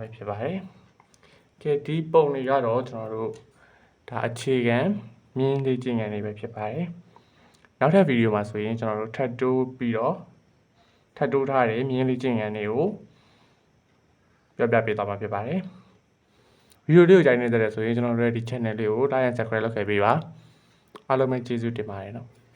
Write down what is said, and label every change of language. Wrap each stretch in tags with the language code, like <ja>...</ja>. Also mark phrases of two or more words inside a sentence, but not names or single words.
<my>ဖြစ်ပါတယ်ကဲဒီပုံတွေကတော့ကျွန်တော်တို့ဒါအခြေခံမြင်းလေ့ကျင့်ခန်းတွေပဲဖြစ်ပါတယ်နောက်ထပ်ဗီဒီယိုမှာဆိုရင်ကျွန်တော်တို့ထပ်တိုးပြီးတော့ထပ်တိုးထားတဲ့မြင်းလေ့ကျင့်ခန်းတွေကိုပြောပြပေးသွားမှာဖြစ်ပါတယ်ဗီဒီယိုလေးကိုကြိုက်နေတဲ့ဆိုရင်ကျွန်တော်တို့ရဲ့ဒီ channel လေးကို</my> <en>like and subscribe</en> <my>လုပ်ခဲ့ပေးပါအားလုံးပဲကျေးဇူးတင်ပါတယ်နော်</my>